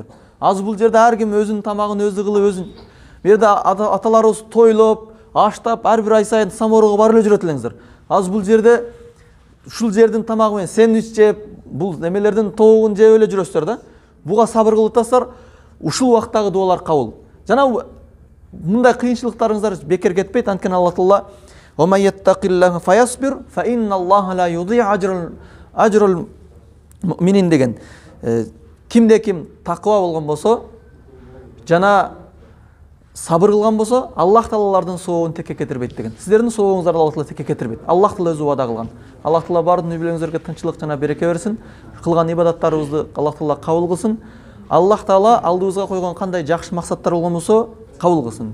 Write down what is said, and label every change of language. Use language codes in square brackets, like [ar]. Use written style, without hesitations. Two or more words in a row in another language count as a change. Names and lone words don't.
[ky] Азыр бул жерде ар ким өзүнүн тамагын өзү кылып, бу жерде аталарыбыз тойлоп, аштап, ар бир ай сайын саморого барып эле жүрөт элеңиздер. Азыр бул жерде ушул жердин тамагы менен сэндвич жеп, бул немелердин тоогун жеп эле жүрөсүздөр да. Буга сабыр кылып атасыздар. Ушул убактагы дуалар кабыл. Жана мындай кыйынчылыктарыңыздар бекер кетпейт. Анткени Аллах Таала [ar] وَمَنْ يَتَّقِ اللَّهَ فَيَصْبِرْ فَإِنَّ اللَّهَ لَا يُضِيعُ أَجْرَ الْمُؤْمِنِينَ [ky] деген. Кимде ким таква болгон болсо, жана сабыр кылган болсо, Аллах Таалалардын сообун текке кетирбейт деген. Сиздердин сообуңуздарды Аллах Таала текке кетирбейт. Аллах Таала өзү убада кылган. Аллах Таала бардын үй-бүлөңүздөргө тынччылык жана береке берсин. Кылган ибадаттарыбызды Аллах Таала кабыл кылсын. Аллах Таала алдыбызга койгон кандай жакшы максаттар болгон болсо кабыл кылсын.